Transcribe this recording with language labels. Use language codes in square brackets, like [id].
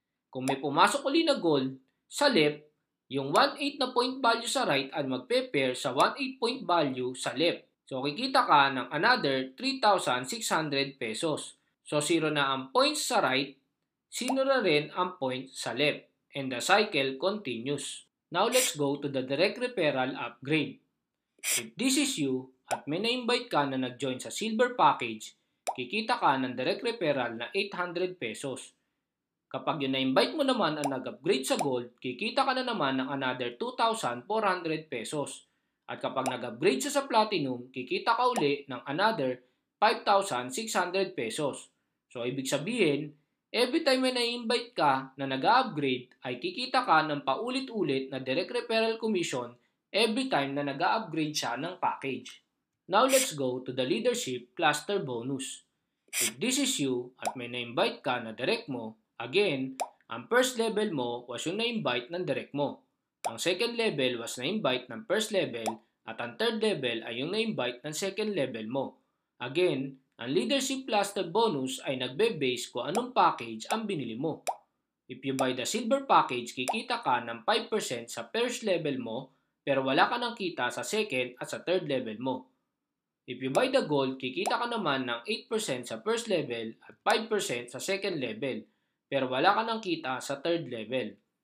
[tl] Kung may pumasok uli na gold sa left, yung 1,800 na point value sa right ay magpe-pair sa 1,800 point value sa left. So, kikita ka ng another 3,600 pesos. So, 0 na ang points sa right, 0 na rin ang points sa left. [en] And the cycle continues. Now, let's go to the direct referral upgrade. If this is you [tl] at may na-invite ka na nag-join sa silver package, kikita ka ng direct referral na 800 pesos. Kapag yung na-invite mo naman ang nag-upgrade sa gold, kikita ka na naman ng another 2,400 pesos. At kapag nag-upgrade siya sa platinum, kikita ka uli ng another 5,600 pesos. So, ibig sabihin, every time may na-invite ka na nag-upgrade, ay kikita ka ng paulit-ulit na direct referral commission every time na nag-upgrade siya ng package. [en] Now, let's go to the leadership cluster bonus. [tl] If this is you at may na-invite ka na direct mo, again, ang first level mo was yung na-invite ng direct mo. Ang second level was na-invite ng first level at ang third level ay yung na-invite ng second level mo. Again, ang leadership cluster bonus ay nagbe-base kung anong package ang binili mo. [en] If you buy the silver package, [tl] kikita ka ng 5% sa first level mo pero wala ka nang kita sa second at sa third level mo. [en] If you buy the gold, [tl] kikita ka naman ng 8% sa first level at 5% sa second level pero wala ka nang kita sa third level.